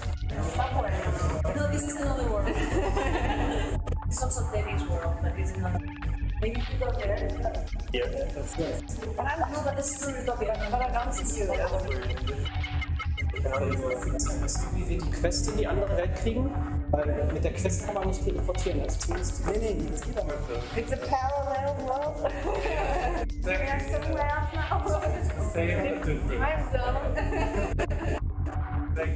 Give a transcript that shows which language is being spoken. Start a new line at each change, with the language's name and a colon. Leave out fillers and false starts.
English: No, this is another world. It's also Debbie's world, but it's another. Maybe you go there. Yeah, that's good. But I don't know, but this is really topic. But I don't see you.
German: Wie wir die Quest in die andere Welt kriegen, weil mit der Quest kann man nicht teleportieren. Also zumindest nee, das geht aber nicht.
English: It's a parallel world. We are somewhere else now. Time zone.